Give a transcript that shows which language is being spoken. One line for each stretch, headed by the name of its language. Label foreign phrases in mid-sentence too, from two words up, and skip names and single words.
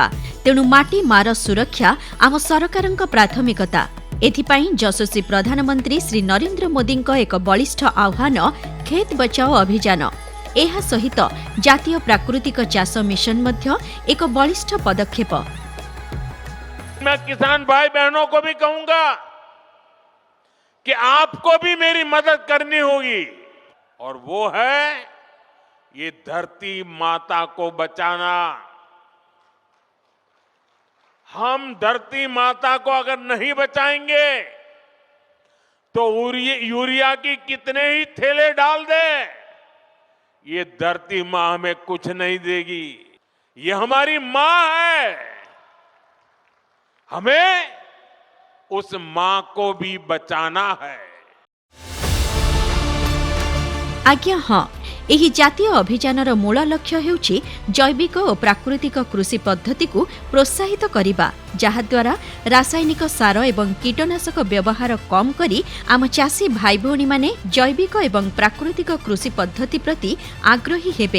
Odia: ତେଣୁ ମାଟି ମାର ସୁରକ୍ଷା ଆମ ସରକାରଙ୍କ ପ୍ରାଥମିକତା। ଏଥିପାଇଁ ଯଶସ୍ୱୀ ପ୍ରଧାନମନ୍ତ୍ରୀ ଶ୍ରୀ ନରେନ୍ଦ୍ର ମୋଦିଙ୍କ ଏକ ବଳିଷ୍ଠ ଆହ୍ୱାନ ଖେତ ବଚାଓ ଅଭିଯାନ। ଏହା ସହିତ ଜାତୀୟ ପ୍ରାକୃତିକ ଚାଷ ମିଶନ ମଧ୍ୟ ଏକ ବଳିଷ୍ଠ ପଦକ୍ଷେପ।
Hindi: मैं किसान भाई बहनों को भी कहूंगा कि आपको भी मेरी मदद करनी होगी, और वो है ये धरती माता को बचाना। हम धरती माता को अगर नहीं बचाएंगे तो यूरिया की कितने ही थैले डाल दे, ये धरती मां हमें कुछ नहीं देगी। ये हमारी मां है, हमें उस मां को भी बचाना है। आज्ञा हाँ,
Odia: ଏହି ଜାତୀୟ ଅଭିଯାନର ମୂଳ ଲକ୍ଷ୍ୟ ହେଉଛି ଜୈବିକ ଓ ପ୍ରାକୃତିକ କୃଷି ପଦ୍ଧତିକୁ ପ୍ରୋତ୍ସାହିତ କରିବା, ଯାହାଦ୍ୱାରା ରାସାୟନିକ ସାର ଏବଂ କୀଟନାଶକ ବ୍ୟବହାର କମ୍ କରି ଆମ ଚାଷୀ ଭାଇଭଉଣୀମାନେ ଜୈବିକ ଏବଂ ପ୍ରାକୃତିକ କୃଷି ପଦ୍ଧତି ପ୍ରତି ଆଗ୍ରହୀ ହେବେ।